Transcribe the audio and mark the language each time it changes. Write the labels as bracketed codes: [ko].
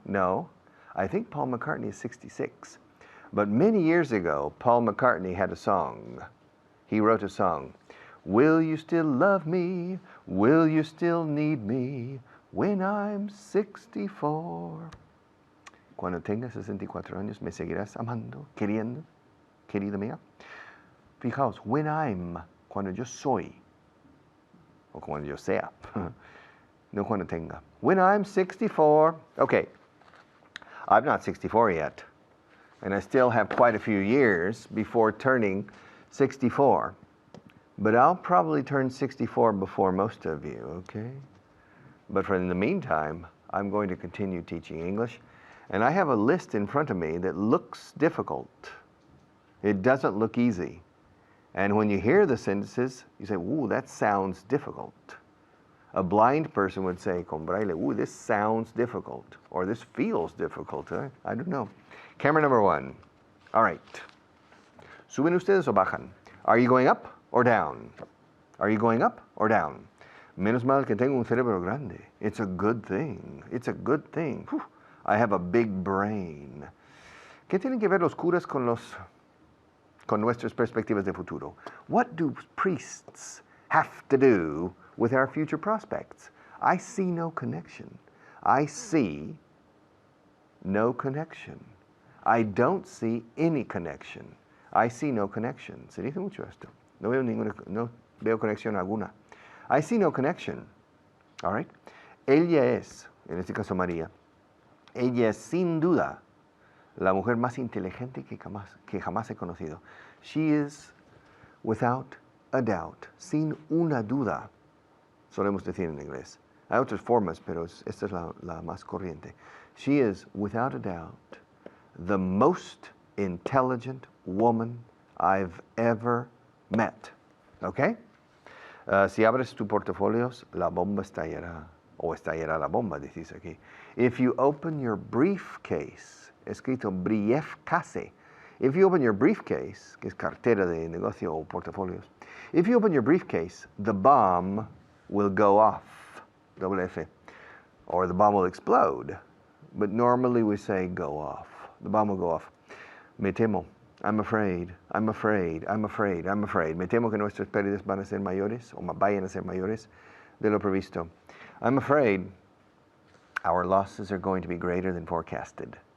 [en] No, I think Paul McCartney is 66. But many years ago, Paul McCartney had a song. He wrote a song. Will you still love me? Will you still need me when I'm 64? [es] Cuando tengas 64 años, me seguirás amando, queriendo, querida mía. Fijaos, [en] when I'm, [es] cuando yo soy, o cuando yo sea, no cuando tenga. [en] When I'm 64, okay, I'm not 64 yet, and I still have quite a few years before turning 64, but I'll probably turn 64 before most of you, okay? But in the meantime, I'm going to continue teaching English. And I have a list in front of me that looks difficult. It doesn't look easy. And when you hear the sentences, you say, ooh, that sounds difficult. A blind person would say, con braille, ooh, this sounds difficult. Or this feels difficult. I don't know. Camera number 1. All right. [es] ¿Suben ustedes o bajan? [en] Are you going up or down? Are you going up or down? [es] Menos mal que tengo un cerebro grande. [en] It's a good thing. It's a good thing. Whew. I have a big brain. [es] ¿Qué tienen que ver los curas con nuestras perspectivas de futuro? [en] What do priests have to do with our future prospects? I see no connection. I see no connection. I don't see any connection. I see no connection. [es] Se dice mucho esto. No veo conexión alguna. [en] I see no connection. All right? [es] Ella es, en este caso María, ella es sin duda la mujer más inteligente que jamás he conocido. [en] She is without a doubt, [es] sin una duda, solemos decir en inglés. Hay otras formas, pero esta es la más corriente. [en] She is without a doubt the most intelligent woman I've ever met. [es] Okay? Si abres tu portafolios, la bomba estallará. O estallará la bomba, decís aquí. [en] If you open your briefcase, escrito briefcase. If you open your briefcase, [es] que es cartera de negocio o portafolios, [en] if you open your briefcase, the bomb will go off, double F, or the bomb will explode. But normally we say go off. The bomb will go off. [es] Me temo. [en] I'm afraid, I'm afraid, I'm afraid, I'm afraid. [es] Me temo que nuestras pérdidas van a ser mayores, o vayan a ser mayores de lo previsto. [en] I'm afraid our losses are going to be greater than forecasted.